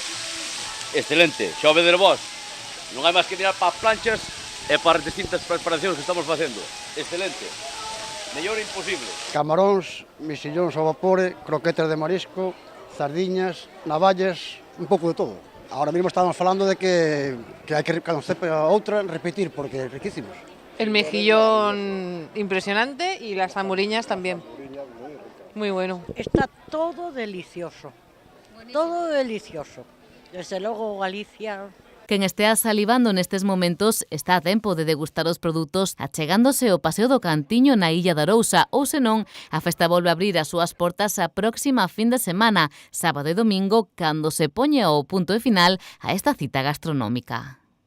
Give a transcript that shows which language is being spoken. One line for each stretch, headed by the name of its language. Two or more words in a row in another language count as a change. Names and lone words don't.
Galician: Excelente, xa o veder vos. Non hai máis que mirar para as planchas e para as distintas preparacións que estamos facendo. Excelente. Mellor imposible. Camaróns, mexillóns ao vapor, croquetas de marisco, sardiñas, navallas, un pouco de todo. Ahora mesmo estábamos falando de que hai que, cando sepa outra, repetir, porque é riquísimos.
Spanish: El mejillón impresionante y las zamburiñas también. Muy bueno. Está todo delicioso. Todo delicioso.
Galician: Desde logo Galicia. Quen estea salivando nestes momentos está a tempo de degustar os produtos achegándose ao Paseo do Cantiño na Illa de Arousa, ou senón, a festa volve a abrir as súas portas a próxima fin de semana, sábado e domingo, cando se poña o punto de final a esta cita gastronómica.